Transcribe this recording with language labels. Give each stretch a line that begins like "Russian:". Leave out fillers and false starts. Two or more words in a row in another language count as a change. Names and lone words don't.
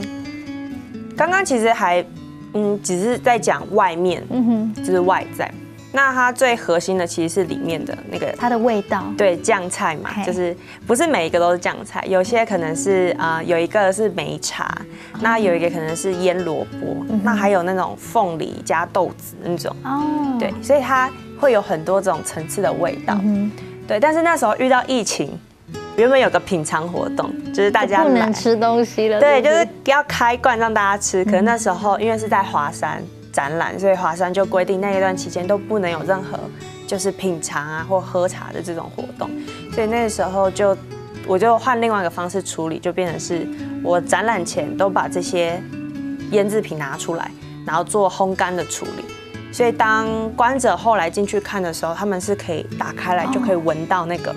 Chinese: 剛剛其實還只是在講外面，就是外在。那它最核心的其實是裡面的那個它的味道，對，醬菜嘛，就是不是每一個都是醬菜，有些可能是有一個是梅茶，那有一個可能是醃蘿蔔，那還有那種鳳梨加豆子那種，對，所以它會有很多種層次的味道，對。但是那時候遇到疫情，原本有個品嘗活動，就是大家不能吃東西了，對，就是要開罐讓大家吃，可是那時候因為是在華山展覽，所以華山就規定那一段期間都不能有任何就是品嘗啊或喝茶的這種活動，所以那個時候我就換另外一個方式處理，就變成是我展覽前都把這些醃製品拿出來，然後做烘乾的處理，所以當觀者後來進去看的時候，他們是可以打開來就可以聞到那個